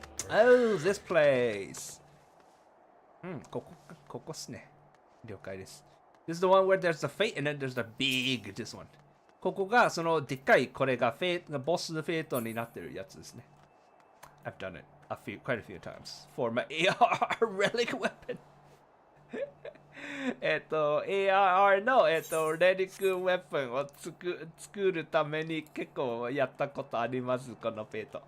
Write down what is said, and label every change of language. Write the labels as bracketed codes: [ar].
[en] Oh, this place. [ja] ここっすね。了解です。 [en] This is the one where there's the fate and then there's the big this one. [ja] ここがそのでっかいこれがフェイトボスフェイトになってるやつですね。 [en] I've done it quite a few times for my ARR relic weapon. [ja] ARR のレリックウェポンを作るために結構やったことあります、このフェイト。